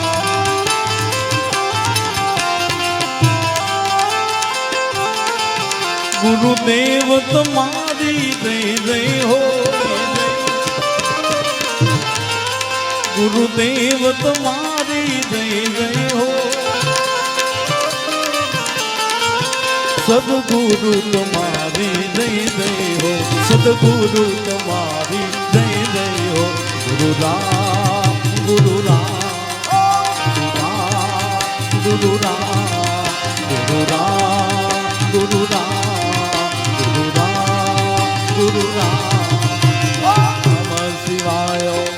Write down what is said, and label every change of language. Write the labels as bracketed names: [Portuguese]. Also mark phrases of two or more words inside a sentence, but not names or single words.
[Hindi] गुरुदेव तुम्हारी जय जय हो, गुरुदेव तुम्हारी जय जय हो, [Gujarati] સદગુરુ તમારી જય જય હો સદગુરુ તમારી જય જય હો ગુરુ રામ ગુરુ રામ ગુરુ રામ ગુરુ રામ ગુરુ રામ ગુરુ રામ ગુરુ રામ નમઃ શિવાય